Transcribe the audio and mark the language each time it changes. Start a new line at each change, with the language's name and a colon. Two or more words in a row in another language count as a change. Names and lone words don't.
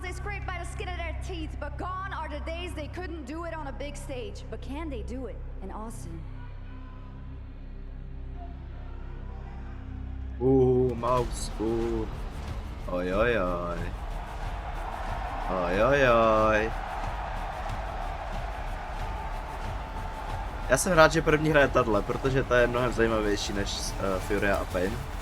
English: They scraped by the skin of their teeth, but gone are the days they couldn't do it on a big stage. But can they do it in Austin?
Czech: Mouz, Oj, oj, oj. Oj, oj, oj. Já jsem rád, že první hraje tahle, protože ta je mnohem zajímavější než Furia a Pain.